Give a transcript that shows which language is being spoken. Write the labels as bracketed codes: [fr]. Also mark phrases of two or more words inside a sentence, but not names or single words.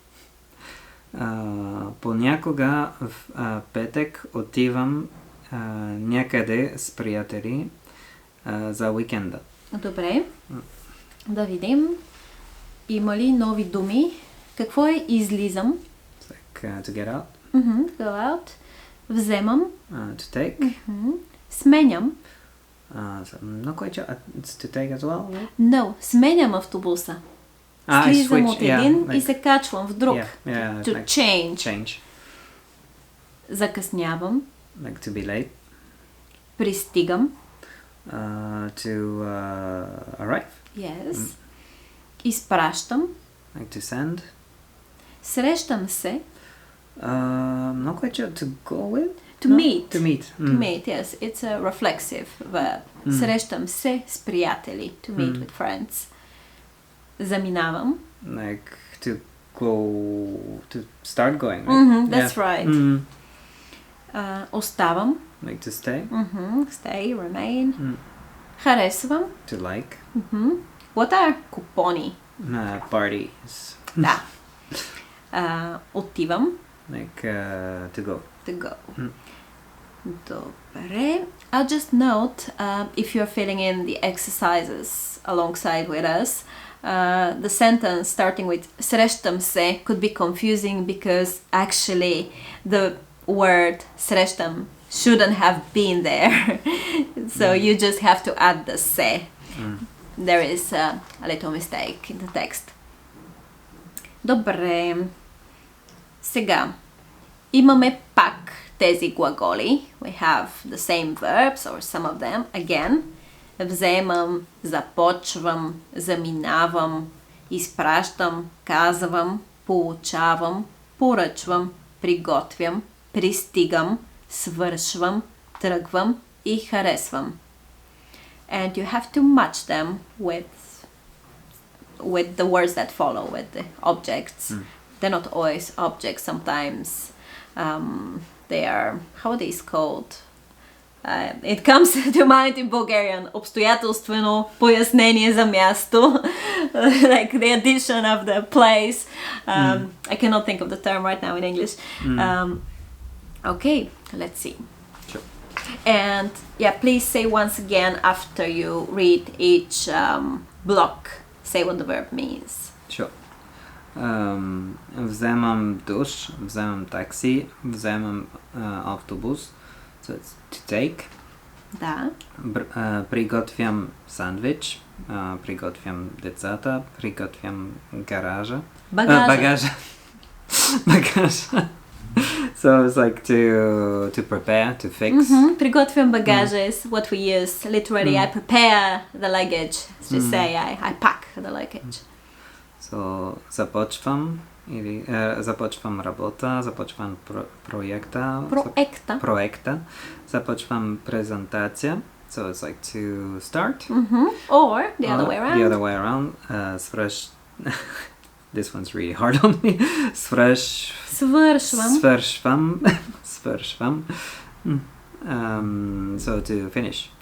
[bg] Понякога в петък отивам някъде с приятели за уикенда. Добре. Да видим. Има ли нови думи? Какво е излизам? [en] Like, to get out. Go out. Вземам. To take. [bg] Сменям. [en] So I'm not quite sure. It's to take as well, right? No, [bg] сменям автобуса. [en] I [bg] Слизам [en] switch, [bg] от един [en] yeah, [bg] и се качвам в друг. [en] Yeah, To like change. change. [bg] Закъснявам. [en] Like to be late. [bg] Пристигам. [en] To arrive. Yes. Изпращам. Like to send. [bg] Срещам се. [en] Not quite sure. To go with? To No? meet. To meet. To meet, yes. It's a reflexive verb. [bg] Срещам се с приятели. [en] To meet with friends. Заминавам. Like to go, to start going, right? That's right. Оставам. Like to stay. Stay, remain. Харесвам. To like. What are купони? Parties. [bg] Да. Отивам. [en] Like to go. To go. Добре. I'll just note, if you're filling in the exercises alongside with us, the sentence starting with [bg] срещам се [en] could be confusing because actually the word срещам shouldn't have been there. So you just have to add the се. There is a little mistake in the text. [bg] Добре. Сега имаме пак тези глаголи. [en] We have the same verbs or some of them again. [bg] Вземам, започвам, заминавам, изпращам, казвам, получавам, поръчвам, приготвям, пристигам, свършвам, тръгвам и харесвам. [en] And you have to match them with the words that follow, with the objects. They're not always objects. Sometimes they are, how are these called? It comes to mind in Bulgarian, [bg] обстоятелствено пояснение за място, [en] like the addition of the place. I cannot think of the term right now in English. Okay, let's see. Sure. And yeah, please say once again after you read each block, say what the verb means. Sure. [bg] Вземам душ, вземам такси, вземам автобус. [en] So it's to take. [bg] Да. Приготвям сандвич, приготвям децата, приготвям гаража. Багажа. Багажа. [en] So it's like to prepare, to fix. [bg] Приготвям багажа [en] is what we use. Literally, I prepare the luggage. To say I pack the luggage. [bg] So започвам работа, започвам проекта, започвам презентация. [en] So it's like to start. Or the other way around. The other way around. This one's really hard on me. [bg] Свършвам. [en] So to finish, to